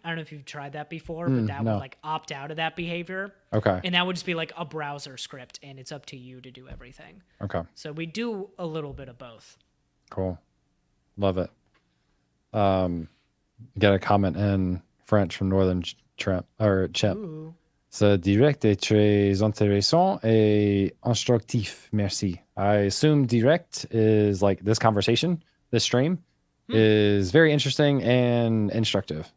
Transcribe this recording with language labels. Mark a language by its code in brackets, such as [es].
[en] I don't know if you've tried that before, but that would like opt out of that behavior. Okay. And that would just be like a browser script, and it's up to you to do everything. Okay. So we do a little bit of both. Cool. Love it. Got a comment in French from Northern Chimp. [fr] Ce direct est très intéressant et instructif. Merci. [en] I assume direct is like this conversation, this stream is very interesting and instructive.